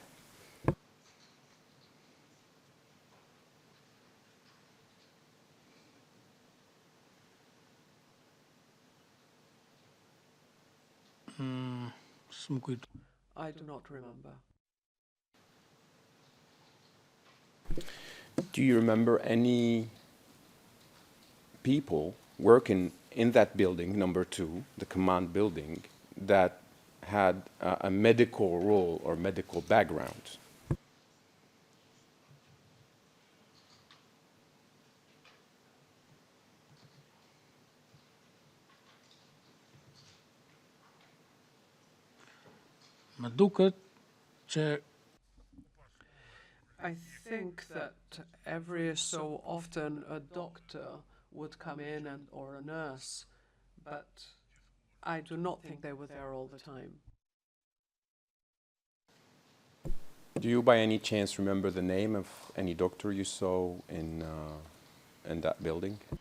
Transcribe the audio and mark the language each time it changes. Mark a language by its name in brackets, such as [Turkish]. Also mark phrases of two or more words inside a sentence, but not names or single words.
[Albanian] s'më kujt. [English] I do not remember. Do you remember any people working in that building, number 2, the command building, that had a medical role or medical background? [Albanian] Më duket që [English] I think that every so often a doctor would come in or a nurse, but I do not think they were there all the time. Do you by any chance remember the name of any doctor you saw in that building?